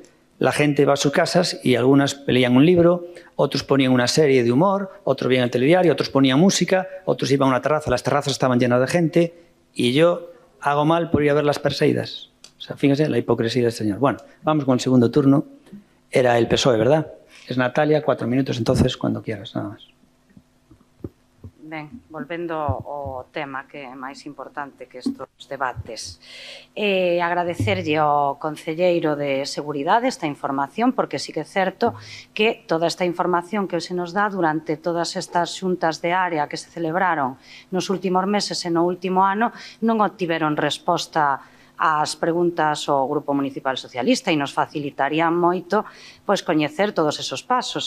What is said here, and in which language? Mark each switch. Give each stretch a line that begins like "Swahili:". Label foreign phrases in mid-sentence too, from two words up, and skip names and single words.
Spanish: La gente va a sus casas y algunas leían un libro, otros ponían una serie de humor, otros veían el telediario, otros ponían música, otros iban a una terraza, las terrazas estaban llenas de gente y yo hago mal por ir a ver las Perseidas. O sea, fíjense la hipocresía del señor. Bueno, vamos con el segundo turno. Era el PSOE, ¿verdad? Es Natalia, 4 minutos, entonces, cuando quieras, nada más.
Galician: Ben, volvendo ao tema que é máis importante que estes debates. Agradecerlle ao concelleiro de Seguridade esta información, porque sí que é certo que toda esta información que hoxe nos dá durante todas estas xuntas de área que se celebraron nos últimos meses e no último ano non obtiveron resposta ás preguntas ao Grupo Municipal Socialista e nos facilitarían moito pois coñecer todos esos pasos.